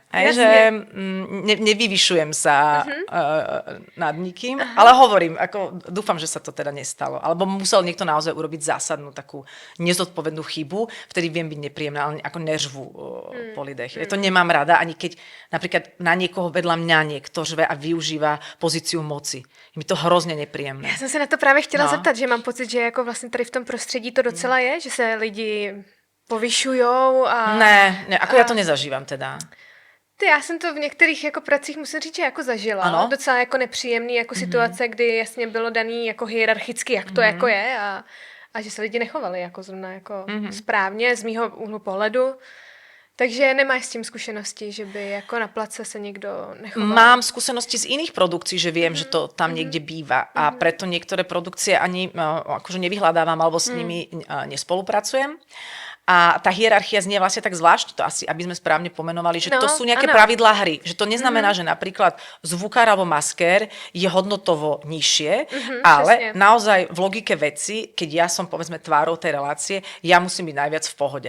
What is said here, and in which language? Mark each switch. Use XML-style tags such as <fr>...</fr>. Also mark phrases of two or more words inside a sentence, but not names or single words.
<sk>Že nevyvyšujem sa nad nikým, ale hovorím, dúfam, že sa to teda nestalo. Alebo musel niekto naozaj urobiť zásadnú takú nezodpovednú chybu, vtedy viem byť nepríjemná, ale ako</sk> <cs>nežvu po lidech.</cs> <sk>To nemám rada, ani keď napríklad na niekoho vedľa mňa niekto žve a využíva pozíciu moci.</sk> <cs>Je mi to hrozně nepříjemné. Já jsem se na to právě chtěla zeptat, že mám pocit, že jako vlastně tady v tom prostředí to docela je, že se lidi povyšujou a...</cs> <sk>Ne, ako ja to nezažívam teda.</sk> <cs>Já jsem to v některých jako pracích, musím říct, že jako zažila. Ano. Docela jako nepříjemný jako situace, kdy jasně bylo daný jako hierarchicky, jak to jako je a že se lidi nechovali jako zrovna jako správně z mýho úhlu pohledu. Takže nemáš s tím zkušenosti, že by jako na place se někdo nechoval?</cs> <sk>Mám skúsenosti z iných produkcií, že viem, že to tam niekde býva a preto niektoré produkcie ani akože nevyhľadávam alebo s nimi nespolupracujem. A tá hierarchia znie vlastne tak zvláštne, to asi, aby sme správne pomenovali, že to sú nejaké pravidlá hry. Že to neznamená, že napríklad zvukár alebo maskér je hodnotovo nižšie, ale naozaj v logike veci, keď ja som povedzme tvárou tej relácie, ja musím byť najviac v pohode.</sk>